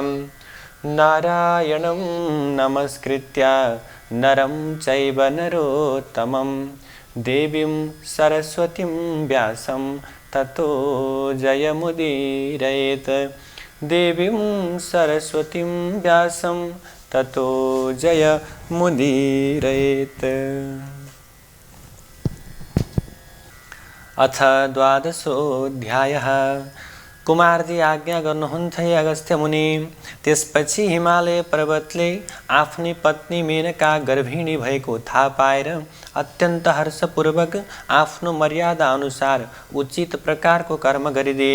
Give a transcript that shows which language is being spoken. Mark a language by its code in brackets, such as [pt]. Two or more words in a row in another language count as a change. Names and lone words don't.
[sa] नारायणं नमस्कृत्य नरं चैव नरोत्तमं देवीं सरस्वतीं व्यासं ततो जयमुदीरयेत्। देवीं सरस्वतीं व्यासं ततो जयमुदीरयेत्। अथ द्वादशोऽध्यायः। [ne] कुमारजी आज्ञा गर्नुहुन्छ हे अगस्त्य मुनि। त्यसपछि हिमालय पर्वतले आफ्नी पत्नी मेनका गर्भिणी भएको थाहा पाएर अत्यन्त हर्षपूर्वक आफ्नो मर्यादा अनुसार उचित प्रकारको कर्म गरिदिए।